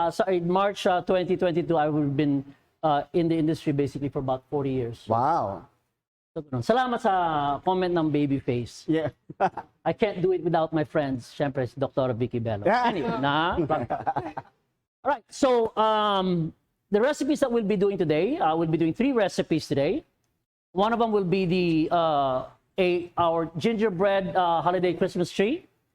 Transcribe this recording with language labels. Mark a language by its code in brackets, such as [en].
[en] So in March 2022, I've been in the industry basically for about 40 years. Wow. [tl] So, salamat sa comment ng [en] baby face. Yeah. I can't do it without my friends. [tl] Siyempre, si Dr. Vicky Bello. [en] Yeah. Anyway, all right. So the recipes that we'll be doing today, we'll be doing 3 recipes today. One of them will be our gingerbread holiday Christmas tree.